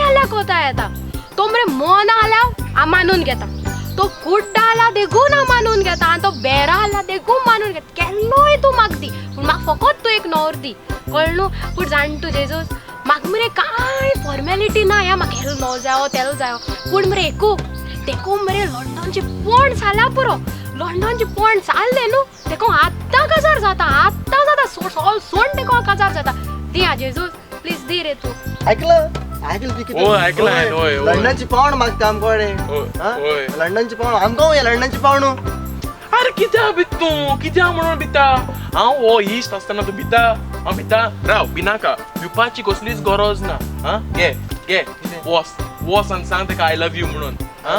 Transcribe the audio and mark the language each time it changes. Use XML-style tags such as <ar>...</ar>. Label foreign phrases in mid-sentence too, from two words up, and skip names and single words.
<kok>जाल्यार कोता येता तो मरे मोना जाल्यार हांव मानून घेता तो कुड्डा आला देखून हांव मानून घेता आनी तो बेरा आला देखून मानून घेता केल्लोय तूं म्हाका दी पूण म्हाका फकत तूं एक न्हवरो दी कळ्ळें न्हू पूण जाण तूं जेजूस म्हाका मरे कांय फॉर्मेलिटी ना ह्या म्हाका हेलो न्हवरो जायो तेलो जायो पूण मरे देखू मरे लंडनची पोंड जाला पुरो लंडनची पोंड जाल्ले न्हू देखून आत्तां काजार जाता सोंड देखून काजार जाता दी हा जेजूस प्लीज दी रे तू</kok> <mr>ऐकलं ती किती होय, ऐकलं आहे, होय, होय.</mr> <kok>लंडनची पावण मागता आमकडे होय. लंडनची पावण आमकां या लंडनची पावण अरे कित्या भित तूं कित्या म्हणून भिता हांव हो इश्ट आसतना तूं भिता हांव भिता राव भिनाका भिवपाची कसलीच गरज ना हा घे वॉस आनी सांग तेका</kok> <en>I love you</en> <kok>म्हणून हा</kok>